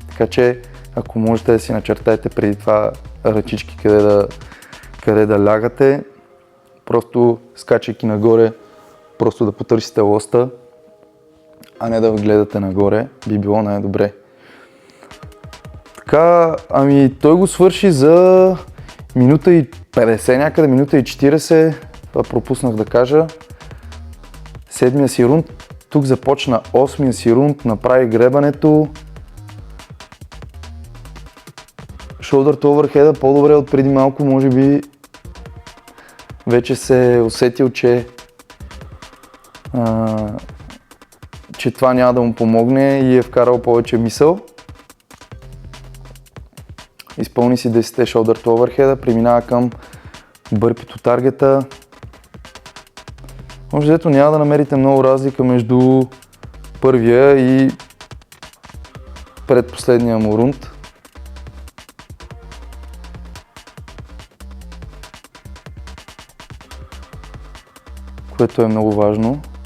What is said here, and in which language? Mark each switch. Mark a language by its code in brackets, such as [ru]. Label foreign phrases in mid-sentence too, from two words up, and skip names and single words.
[bg] Така че, ако можете да си начертаете преди това ръчички къде да лягате, просто скачайки нагоре, просто да потърсите лоста, а не да гледате нагоре, би било най-добре. Така, той го свърши за минута и 50, някъде минута и 40, това пропуснах да кажа. Седмия си рунд, тук започна 8-мия си рунд, направи гребането. [en] Shoulder to overhead [bg] по-добре от преди малко, може би вече се е усетил, че това няма да му помогне и е вкарал повече мисъл. Изпълни си 10 [en] shoulder to overhead, [bg] преминава към бърпито таргета. Може дето няма да намерите много разлика между първия и предпоследния му рунд. Което е много важно.